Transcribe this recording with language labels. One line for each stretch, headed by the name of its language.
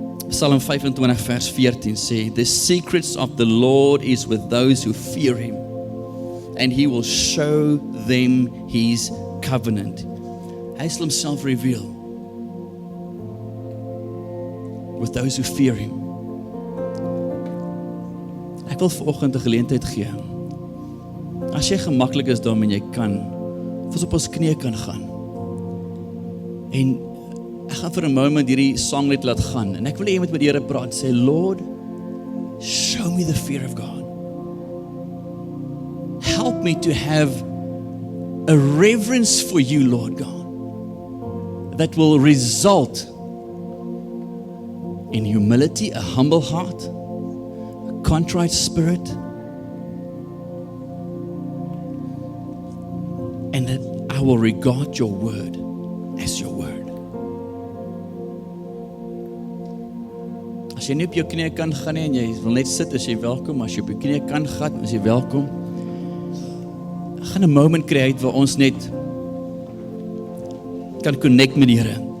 English: Psalm 25
Afrikaans: vers 14 sê,
English: the secrets of the Lord is with those who fear him, and he will show them his covenant.
Afrikaans: Hy sal homself
English: reveal with those who fear him.
Afrikaans: Ek wil vanoggend 'n geleentheid gee. As jy gemaklik is daarmee, jy kan ons op ons knieë kan gaan. En ek gaan vir 'n moment hierdie songlet laat gaan. En ek wil hê jy moet met die Here praat.
English: Sê, Lord, show me the fear of God. Help me to have a reverence for you, Lord God, that will result in humility, a humble heart, a contrite spirit, and that I will regard your word as your word.
Afrikaans: As jy nie op jou knieë kan gaan nie en jy wil net sit, as jy welkom. As jy op jou knieë kan gaan, as jy welkom. Ek gaan 'n moment create waar ons net kan connect met die Here.